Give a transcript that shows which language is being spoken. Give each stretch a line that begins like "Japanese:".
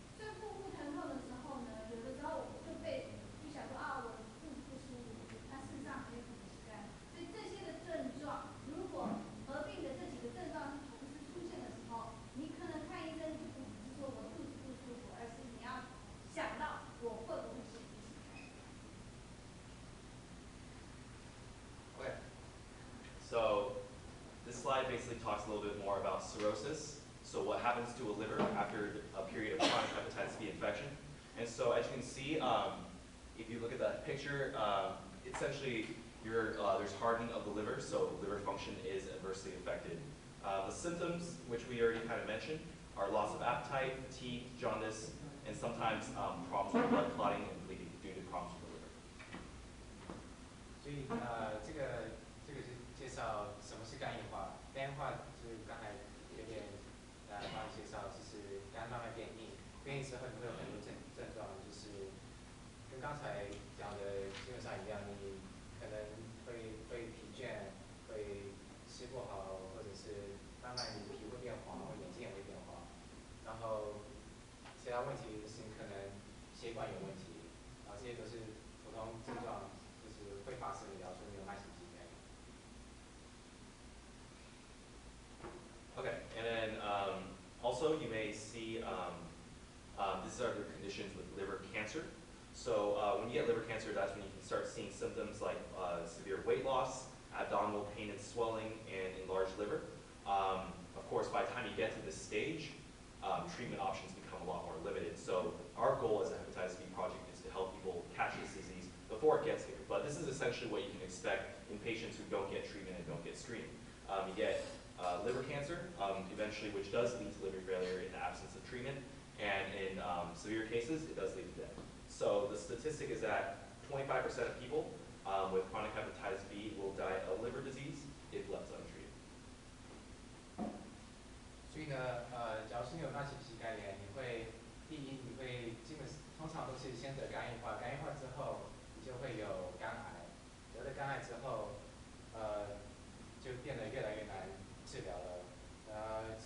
Chinese: 所以腹部疼痛的时候呢，有的时候就想说啊，我肚子不舒服，它事实上很有可能是肝。所以这些的症状，如果合并的这几个症状是同时出现的时候，你可能看医生就不只是说我肚子不舒服，而是你要想到我会不会是鼻型肝炎。
English: Okay. So this slide basically talks a little bit more about cirrhosis. So what happens to a liver after a period of chronic hepatitis B infection. And so as you can see, if you look at that picture, essentially there's hardening of the liver, so liver function is adversely affected. The symptoms, which we already kind of mentioned, are loss of appetite, fatigue, jaundice, and sometimes problems with blood clotting and bleeding due to problems with the liver.
Chinese: 所以这个是介绍什么是肝硬化。肝硬化就是刚才有点帮你介绍，就是肝慢慢变硬，变硬之后你会有很多症状，就是跟刚才讲的基本上一样，你可能会疲倦，会吃不好，或者是慢慢你的皮会变黄，或眼睛也会变黄。然后其他问题就是你可能血管有问题，然后这些都是普通症状，就是会发生的，假如说你有慢性疾病。
English: Okay, and then also you may see these are the conditions with liver cancer. So when you get liver cancer, that's when you can start seeing symptoms like severe weight loss, abdominal pain and swelling, and enlarged liver. Of course, by the time you get to this stage, treatment options become a lot more limited. So our goal as a hepatitis B project is to help people catch this disease before it gets here. But this is essentially what you can expect in patients who don't get treatment and don't get screened. You get liver cancer, eventually, which does lead to liver failure in the absence of treatment. And in severe cases, it does lead to death. So the statistic is that 25% of people with chronic hepatitis B will die of liver disease if left untreated.
Chinese: 所以呢，假如是你有慢性脾肝炎，第一你会通常都是先得肝硬化，肝硬化之后你就会有肝癌，得了肝癌之后，就变得越来越难治疗了。